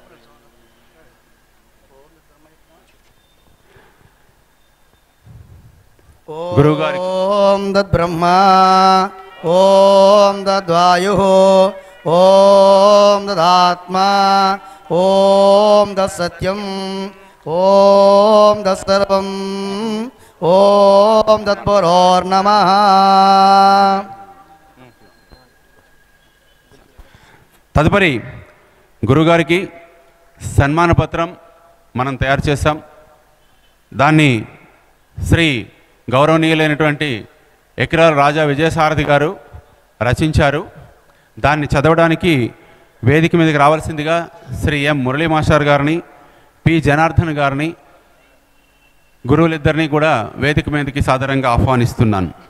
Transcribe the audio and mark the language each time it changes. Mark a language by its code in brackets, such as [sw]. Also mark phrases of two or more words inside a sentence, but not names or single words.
[sa] ओम तद्ब्रह्मा ओम तद्वायुः ओम तदात्मा ओम तत्सत्यम् ओम तत्सर्वम् ओम तत्पुरोर्नमः। [te] తదుపరి గురుగారికి సన్మాన పత్రం మనం తయారు చేశాం। దాన్ని శ్రీ గౌరవనీయులైనటువంటి ఎకరాల రాజా విజయసారథి గారు రచించారు। దాన్ని చదవడానికి వేదిక మీదకి రావాల్సిందిగా శ్రీ ఎం మురళీ మాస్టర్ గారిని, పి జనార్దన్ గారిని, గురువులిద్దరిని కూడా వేదిక మీదకి సాదరంగా ఆహ్వానిస్తున్నాను।